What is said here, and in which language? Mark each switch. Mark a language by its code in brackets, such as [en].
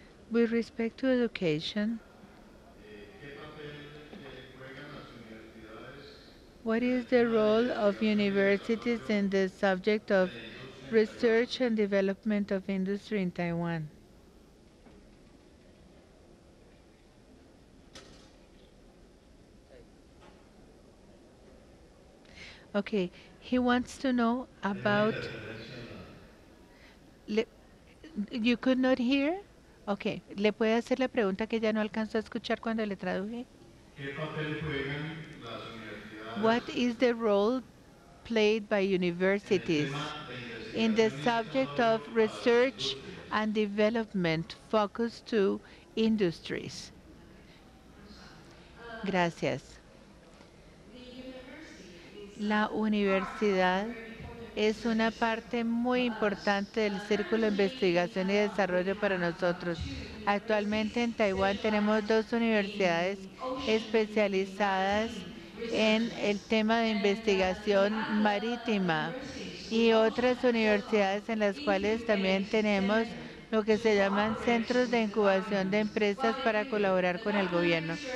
[en] With respect to education, what is the role of universities in the subject of research and development of industry in Taiwan? Okay, he wants to know about. Le, you could not hear? [es] Okay, ¿le puede hacer la pregunta que ya no alcanzó a escuchar cuando le traduje? ¿Qué papel juegan las [en] What is the role played by universities in the subject of research and development focused to industries? [es] Gracias. La universidad es una parte muy importante del Círculo de Investigación y Desarrollo para nosotros. Actualmente en Taiwán tenemos dos universidades especializadas en el tema de investigación marítima y otras universidades en las cuales también tenemos lo que se llaman centros de incubación de empresas para colaborar con el gobierno.